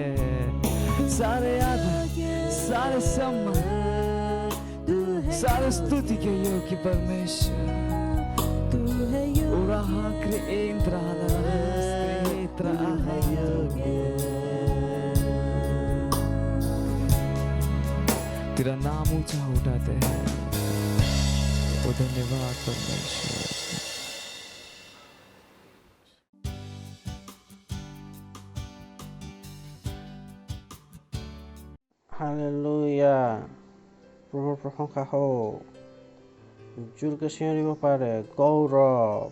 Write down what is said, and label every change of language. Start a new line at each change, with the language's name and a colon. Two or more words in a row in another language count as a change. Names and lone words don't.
Hindi: सारे आदर, सारे सम्मान, सारे स्तुति के योग्य परमेश्वर तू है तेरा नाम ऊंचा उठाते हैं। ओ धन्यवाद परमेश्वर।
Assamese: হালেলুয়া, প্ৰভুৰ প্ৰশংসা হওক। জোৰকে চিঞৰিব পাৰে গৌৰৱ।